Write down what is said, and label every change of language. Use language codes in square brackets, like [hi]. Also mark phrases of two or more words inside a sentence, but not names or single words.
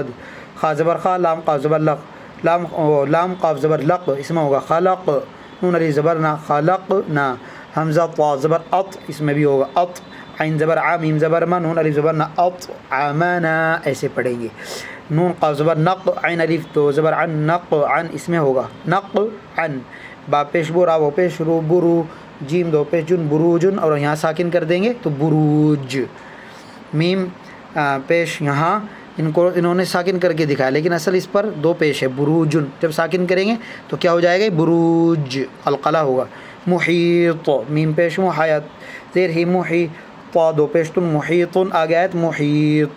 [ur] خا زبر خا، لام قاف زبر لق، لام قاف زبر لق، اس میں ہوگا خلق۔ نون علی زبر نا، خلق نا۔ حمزہ طا زبر اط، اس میں بھی ہوگا اط۔ عین زبر ع، میم زبر ما، نون علی زبر نا، اط عمنا، ایسے پڑھیں گے۔ نون قاف زبر نق، عین الف تو زبر عن، نق عن، اس میں ہوگا نق عن۔ با پیش بو، را و پیش رو، برو۔ جیم دو پیش جن، بروجن، اور یہاں ساکن کر دیں گے تو بروج۔ میم پیش، یہاں انہوں نے ساکن کر کے دکھایا، لیکن اصل اس پر 2 پیش ہے، بروجن۔ جب ساکن کریں گے تو کیا ہو جائے گا؟ بروج، قلقلہ ہوگا۔ محیط، میم پیش مو، حیات زیر ہی، محیط، طا 2 پیش تن، محیطن، آگے آیت محیط۔